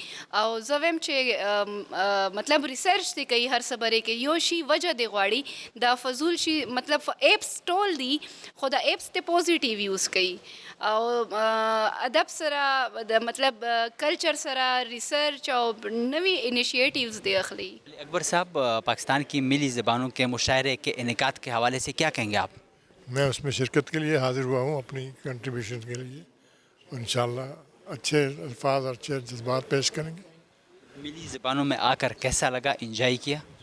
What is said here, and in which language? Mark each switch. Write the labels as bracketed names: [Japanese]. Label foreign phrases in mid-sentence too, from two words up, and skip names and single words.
[Pashto] او زه وایم چې مطلب ریسرچ دی کوي هر څه باره کې، یو شي وجه دی غواړي دا فضول شي، مطلب ایپس ټول دي خو دا ایپس ته [English] positive use [Pashto] کوي، او ادب سره د مطلب کلچر سره ریسرچ او نوی انیشیٹیوز دے اخلی. [Urdu] اکبر صاحب، پاکستان کی ملی زبانوں کے مشاعرے کے انعقاد کے حوالے سے کیا کہیں گے آپ؟ میں اس میں شرکت کے لیے حاضر ہوا ہوں اپنی کنٹریبیوشن کے لیے، انشاءاللہ اچھے الفاظ اور اچھے جذبات پیش کریں گے. ملی زبانوں میں آ کر کیسا لگا، انجوائے کیا؟